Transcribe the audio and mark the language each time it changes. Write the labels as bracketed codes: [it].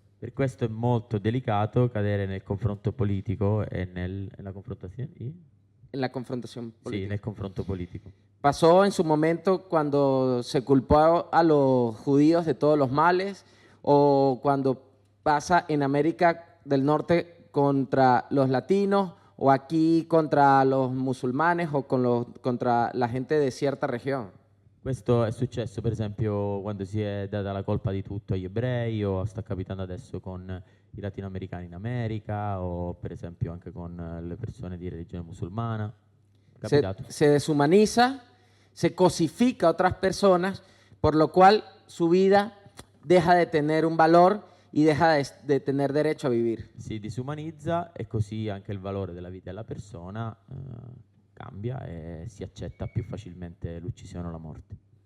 [it] Per questo è molto delicato cadere nel confronto politico e nella confrontazione. [es] En la confrontación [it] Sì, [es] política. [it] nel confronto politico. [es] Pasó en su momento cuando se culpó a los judíos de todos los males o cuando pasa en América del Norte contra los latinos o aquí contra los musulmanes o contra la gente de cierta región. [it] Questo è successo per esempio quando si è data la colpa di tutto agli ebrei, o sta capitando adesso con i latinoamericani in America, o per esempio anche con le persone di religione musulmana. È capitato. [es] Se deshumaniza, se cosifica a otras personas, por lo cual su vida deja de tener un valor y deja de tener derecho a vivir. [it] Si disumanizza e così anche il valore della vita della persona cambia e si accetta più facilmente l'uccisione o la morte.